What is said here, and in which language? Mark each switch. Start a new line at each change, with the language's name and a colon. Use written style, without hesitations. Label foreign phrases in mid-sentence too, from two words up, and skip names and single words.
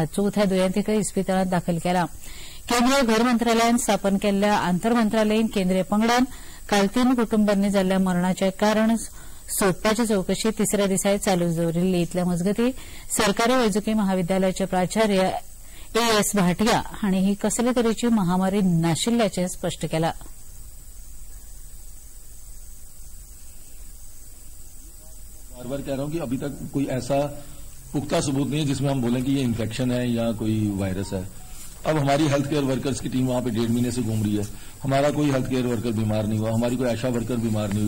Konkani: चवथ्या दुयेंतीकय इस्पितळात दाखल केला. केंद्रीय घर मंत्रालयान स्थापन केल्ल्या आंतरमंत्रालयीन केंद्रीय पंगडान काल 3 कुटुंबांनी जाल्ल्या मरणाचें कारण सोदपाची चवकशी 3ऱ्या दिसाय चालू दवरिल्ली. इतल्या मजगतीं सरकारी वैजकी महाविद्यालयाचे प्राचार्य A.S. भाटिया हांणी ही कसले तरेची महामारी नाशिल्ल्याचें स्पश्ट केलां.
Hindi: बार बार कह रहा हूं कि अभी तक कोई ऐसा पुख्ता सबूत नहीं है जिसमें हम बोलें कि ये इन्फेक्शन है या कोई वायरस है. अब हमारी
English: health care workers
Hindi: की टीम वहां पे 1.5 महीने से घूम रही है. हमारा कोई
English: health care worker
Hindi: बीमार नहीं हुआ, हमारी कोई आशा वर्कर बीमार नहीं हुई.